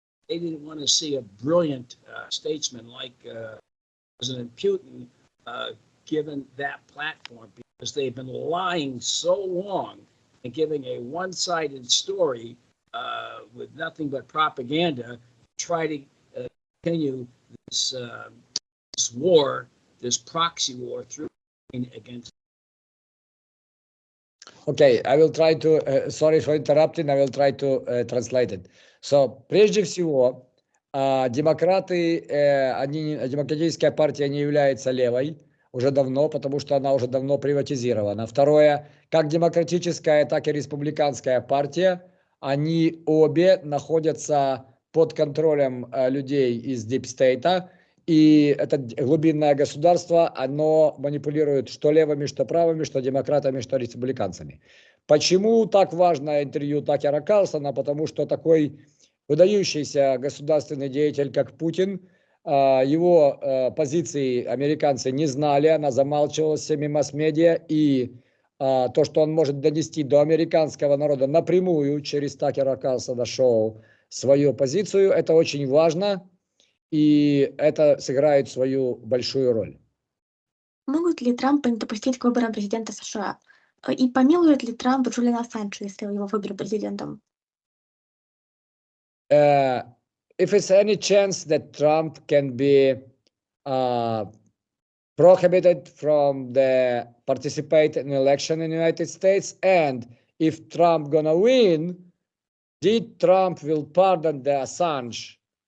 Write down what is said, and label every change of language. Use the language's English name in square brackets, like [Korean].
[English] They didn't want to see a brilliant statesman like President Putin given that platform, because they've been lying so long and giving a one-sided story with nothing but propaganda, try to continue this war, this proxy war through against. Okay, I will try to, sorry for interrupting, I will try to translate it. [Russian] So, прежде всего, демократическая партия не является левой уже давно, потому что она уже давно приватизирована. Второе, как демократическая, так и республиканская партия, они обе находятся под контролем людей из Deep State, и это глубинное государство, оно манипулирует что левыми, что правыми, что демократами, что республиканцами. Почему так важно интервью Такера Карлсона? Потому что такой выдающийся государственный деятель, как Путин, его позиции американцы не знали, она замалчивалась всеми масс-медиа, и то, что он может донести до американского народа напрямую через Такера Карлсона шоу свою позицию, это очень важно, и это сыграет свою большую роль. Могут ли Трампа не допустить к выборам президента США? И помилует ли Трамп Джулиана Ассанжа, если его выберут президентом? [English] If it's any chance that Trump can be prohibited from the participate in election in the United States, and if Trump gonna win, did Trump will pardon the Assange?